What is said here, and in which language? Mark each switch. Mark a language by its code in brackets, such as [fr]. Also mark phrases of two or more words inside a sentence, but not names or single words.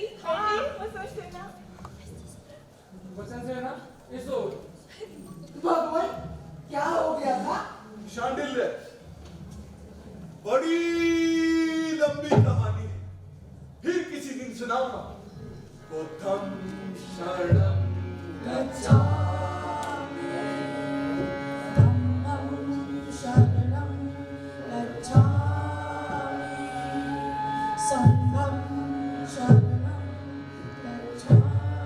[hi] हाँ, वसंत सेना। वचन से ना इसो भगवान, क्या हो गया था? शांडिल्य, बड़ी लंबी कहानी है, फिर किसी दिन सुनाऊंगा। [pi] बुद्धं शरणं गच्छामि, धम्मं शरणं गच्छामि, संघं शरणं गच्छामि।